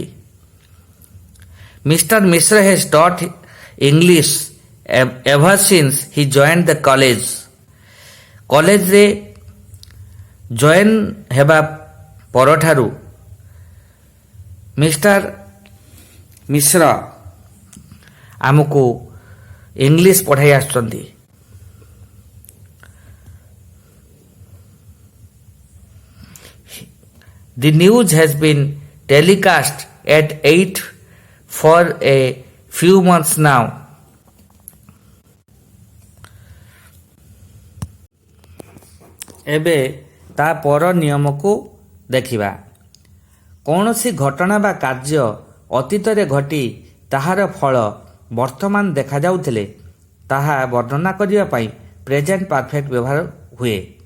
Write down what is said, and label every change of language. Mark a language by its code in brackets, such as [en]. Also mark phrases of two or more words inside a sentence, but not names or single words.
[en] Mister Mishra has taught English ever since he joined the college [or] କଲେଜରେ ଜଏନ୍ ହେବା ପରଠାରୁ ମିଷ୍ଟର ମିଶ୍ର ଆମକୁ ଇଂଲିଶ ପଢ଼ାଇ ଆସୁଛନ୍ତି। [en] The news has been telecast at 8 for a few months now. [or] ଏବେ ତା ପର ନିୟମକୁ ଦେଖିବା। କୌଣସି ଘଟଣା ବା କାର୍ଯ୍ୟ ଅତୀତରେ ଘଟି ତାହାର ଫଳ ବର୍ତ୍ତମାନ ଦେଖାଯାଉଥିଲେ ତାହା ବର୍ଣ୍ଣନା କରିବା ପାଇଁ [en] present perfect [or] ବ୍ୟବହାର ହୁଏ।